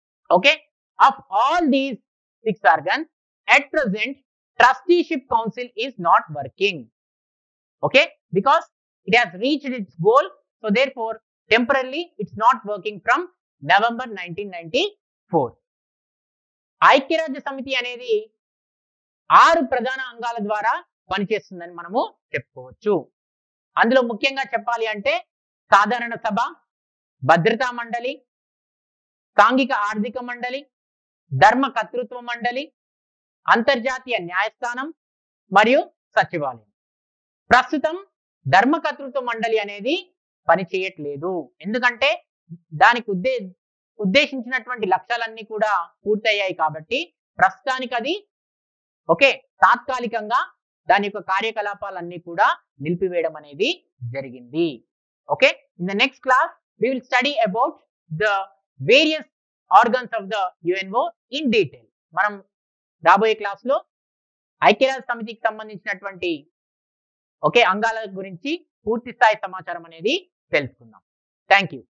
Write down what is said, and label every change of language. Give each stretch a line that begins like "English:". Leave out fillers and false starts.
English: Okay, of all these 6 organs, at present Trusteeship Council is not working. Okay, because it has reached its goal, so therefore temporarily it's not working from November 1994.
Telugu: ఐక్యరాజ్య సమితి అనేది 6 ప్రధాన అంగాల ద్వారా పనిచేస్తుందని మనము చెప్పుకోవచ్చు. అందులో ముఖ్యంగా చెప్పాలి అంటే సాధారణ సభ, భద్రతా మండలి, సాంఘిక ఆర్థిక మండలి, ధర్మ కర్తృత్వ మండలి, అంతర్జాతీయ న్యాయస్థానం మరియు సచివాలయం. ప్రస్తుతం ధర్మ కర్తృత్వ మండలి అనేది పని చేయట్లేదు. ఎందుకంటే దానికి ఉద్దేశించినటువంటి లక్ష్యాలన్నీ కూడా పూర్తయ్యాయి కాబట్టి ప్రస్తుతానికి అది ఓకే తాత్కాలికంగా దాని యొక్క కార్యకలాపాలన్నీ కూడా నిలిపివేయడం అనేది జరిగింది.
English: Okay, in the next class we will study about the various organs of the UNO in detail.
Telugu: మనం రాబోయే క్లాస్ లో ఐక్యరాజ్య సమితికి సంబంధించినటువంటి ఓకే అంగాల గురించి పూర్తి స్థాయి సమాచారం అనేది తెలుసుకుందాం. Thank you.